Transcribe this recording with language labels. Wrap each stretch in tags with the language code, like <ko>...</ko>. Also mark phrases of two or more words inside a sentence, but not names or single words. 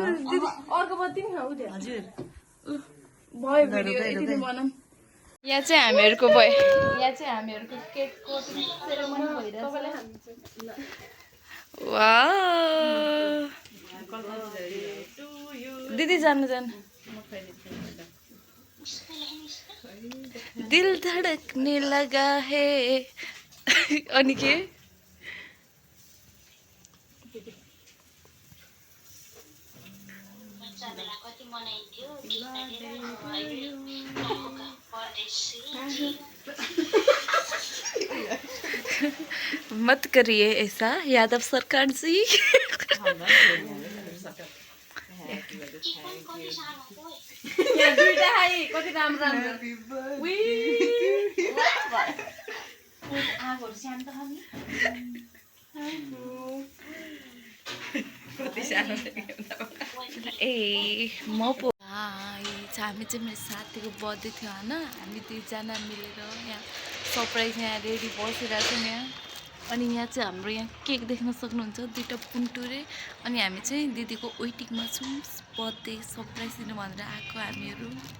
<ne>अर्को बत्ती नि हजुर भयो भिडियो यति बनाऊँ यहाँ चाहिँ हामीहरूको</ne> <en>cake cutting ceremony</en> <ne>भइरहेछ वाउ दिदी जानु</ne> <hi>दिल धड़कने लगा है</hi> <ne>अनि के</ne> <hi>मत करिए ऐसा यादव सरकार जी</hi> <ne>कति राम्रो ए म पो हामी चाहिँ मेरो साथीको बर्थडे थियो होइन हामी दुईजना मिलेर यहाँ सरप्राइज यहाँ रेडी बसिरहेको छौँ यहाँ अनि यहाँ चाहिँ हाम्रो यहाँ केक देख्न सक्नुहुन्छ दुईवटा पुन्टुरे अनि हामी चाहिँ दिदीको वेटिङमा छौँ</ne> <en>birthday surprise</en> <ne>दिनु भनेर आएको हामीहरू</ne>